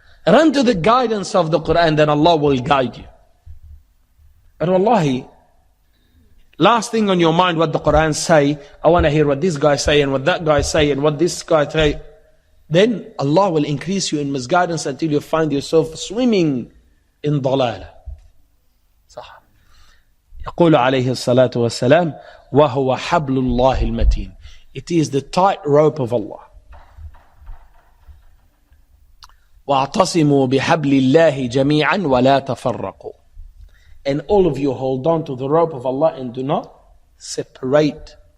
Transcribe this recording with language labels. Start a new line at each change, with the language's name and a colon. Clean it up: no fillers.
English: Run to the guidance of the Quran, then Allah will guide you. But wallahi, last thing on your mind what the Quran say, I want to hear what this guy say and what that guy say and what this guy say. then Allah will increase you in misguidance until you find yourself swimming in ضلالة.
Arabic: صح. يقول عليه الصلاة والسلام وهو حبل الله المتين.
English: It is the tight rope of Allah.
Arabic: وَاعْتَصِمُوا بِحَبْلِ اللَّهِ جَمِيعًا وَلَا تَفَرَّقُوا.
English: And all of you hold on to the rope of Allah and do not separate.